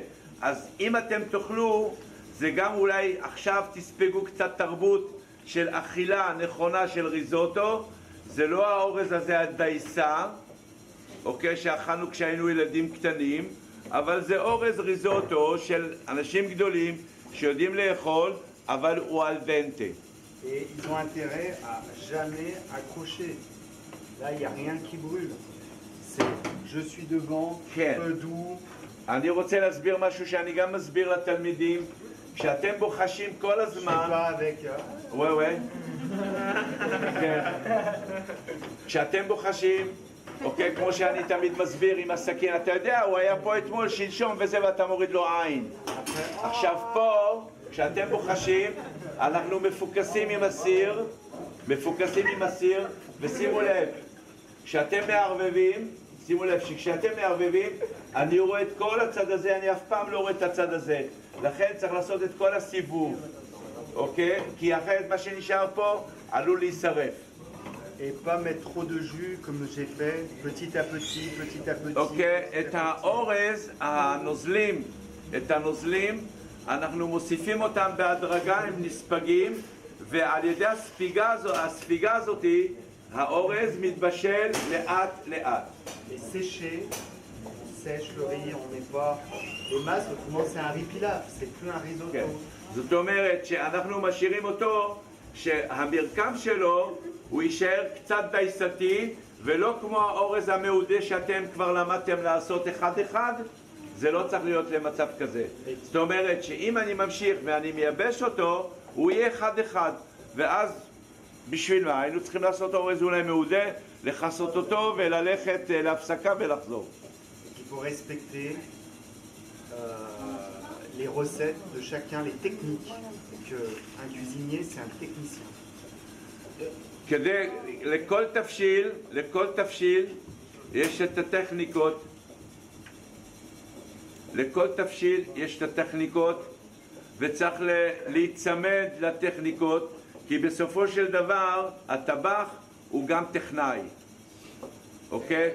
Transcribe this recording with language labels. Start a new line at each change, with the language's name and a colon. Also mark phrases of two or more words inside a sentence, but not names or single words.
Hebrew: אז אם אתם תאכלו, זה גם אולי עכשיו תספגו קצת תרבות של אכילה נכונה של ריזוטו. זה לא האורז הזה הדייסה, אוקיי, שאכלנו כשהיינו ילדים קטנים, אבל זה אורז ריזוטו של אנשים גדולים שיודעים לאכול, אבל הוא
Italian: al dente.
French: Et ils ont intérêt à jamais accrocher. Là, il n'y a rien qui brûle. C'est je suis devant, peu doux.
Hebrew: אני רוצה להסביר משהו שאני גם מסביר לתלמידים. כשאתם בוחשים כל הזמן... וואי וואי. כשאתם בוחשים, אוקיי, כמו שאני תמיד מסביר עם הסכין, אתה יודע, הוא היה פה אתמול, שלשום וזה, ואתה מוריד לו עין. עכשיו פה, כשאתם בוחשים, אנחנו מפוקסים עם הסיר, ושימו לב, כשאתם מערבבים, שימו לב שכשאתם מערבבים, אני רואה את כל הצד הזה, אני אף פעם לא רואה את הצד הזה. לכן צריך לעשות את כל הסיבוב, אוקיי? כי אחרת מה שנשאר פה עלול להישרף.
French: Et pas mettre trop de jus comme j'ai fait, petit à petit.
Hebrew: אוקיי, את האורז, הנוזלים, אנחנו מוסיפים אותם בהדרגה, הם נספגים, ועל ידי הספיגה הזאת, האורז מתבשל לאט לאט.
French: Et sécher, on sèche le riz, on met pas les masses, autrement c'est un riz pilaf, c'est plus un risotto.
Hebrew: כן. זאת אומרת שאנחנו משאירים אותו, שהמרקם שלו הוא יישאר קצת דייסתי, ולא כמו האורז המעודה שאתם כבר למדתם לעשות אחד-אחד, זה לא צריך להיות למצב כזה. זאת אומרת שאם אני ממשיך ואני מייבש אותו, הוא יהיה אחד-אחד, ואז בשביל מה? היינו צריכים לעשות אורז אולי מעודה, לחסות אותו וללכת להפסקה ולחזור.
French: Il faut respecter les recettes de chacun, les techniques. Un cuisinier, c'est un technicien.
Hebrew: כדי, לכל תבשיל יש את הטכניקות. לכל תבשיל יש את הטכניקות, וצריך להיצמד לטכניקות, כי בסופו של דבר הטבח הוא גם טכנאי, אוקיי?